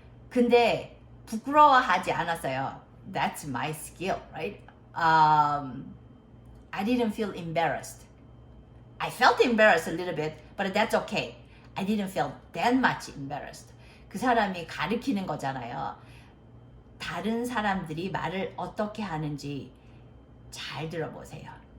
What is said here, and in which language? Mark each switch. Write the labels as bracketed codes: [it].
[ko] 근데 부끄러워하지 않았어요. [en] That's my skill, right? I didn't feel embarrassed. I felt embarrassed a little bit, but that's okay. I didn't feel that much embarrassed. [ko] 그 사람이 가르치는 거잖아요. 다른 사람들이 말을 어떻게 하는지 잘 들어보세요.